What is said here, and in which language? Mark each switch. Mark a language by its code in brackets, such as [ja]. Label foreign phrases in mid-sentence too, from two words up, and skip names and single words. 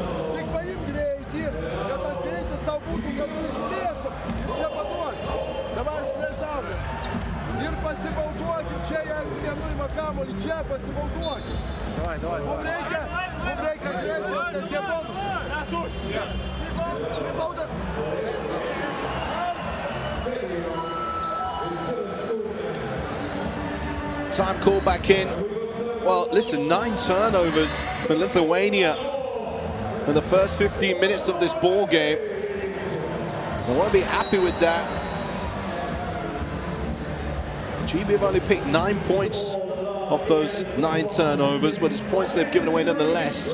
[lt] Tik paim greitį, kad tas greitis tau būtų, kad tu išplėstum ir čia paduosi. Dabar išplėš daugiau. Ir pasibauduokim čia, jeigu nenuima kamuolį, čia pasibauduokim. Mums reikia agresijos, nes jie bonus. Baudas. [en] Time call back in. Well, listen, 9 turnovers for Lithuania in the first 15 minutes of this ball game. I won't be happy with that. GB have only picked 9 points off those 9 turnovers, but it's points they've given away nonetheless.